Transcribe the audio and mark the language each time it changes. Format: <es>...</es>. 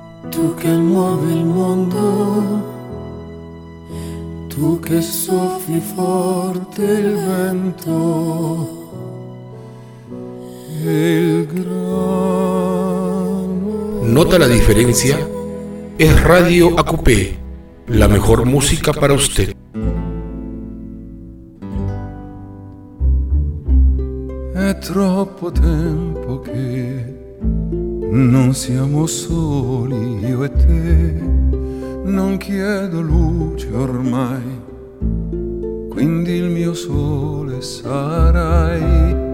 <it>tu che muovi il mondo, tu che soffi forte il vento e il grano.</it> <es>Nota la diferencia, es Radio Acupé, la mejor música para usted.</es> <it>È troppo tempo che non siamo soli io e te, non chiedo luce ormai, quindi il mio sole sarai.</it>